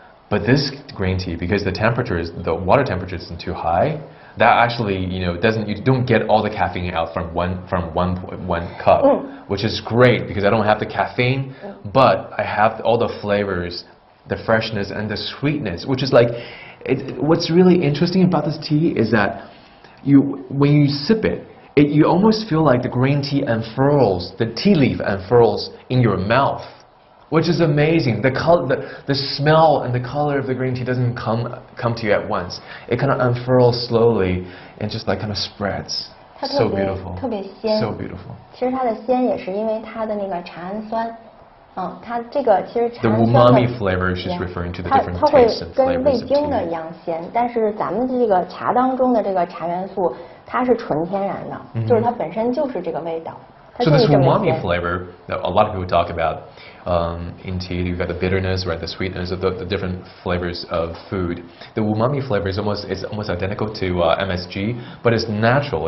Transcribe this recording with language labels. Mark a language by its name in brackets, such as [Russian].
[English] But this green tea, because the water temperature isn't too high, that actually, you don't get all the caffeine out from one cup, which is great because I don't have the caffeine, but I have all the flavors, the freshness and the sweetness, which is like, what's really interesting about this tea is that when you sip it, you almost feel like the green tea unfurls, the tea leaf unfurls in your mouth. Which is amazing. The smell and the color of the green tea doesn't come to you at once. It kind of unfurls slowly and just kind of spreads. So beautiful. [Chinese] 特别鲜。 [English] So beautiful. [Chinese] 其实它的鲜也是因为它的那个茶氨酸。它这个其实茶 [English] The [Chinese] 氨酸 [English] umami flavor is just referring to the different tastes and flavors of tea. [Chinese] 它会跟味精的一样鲜，但是咱们这个茶当中的这个茶元素，它是纯天然的，就是它本身就是这个味道。 [English] So this umami flavor that a lot of people talk about in tea, you've got the bitterness, right, the sweetness of the different flavors of food. The umami flavor is almost identical to MSG, but it's natural.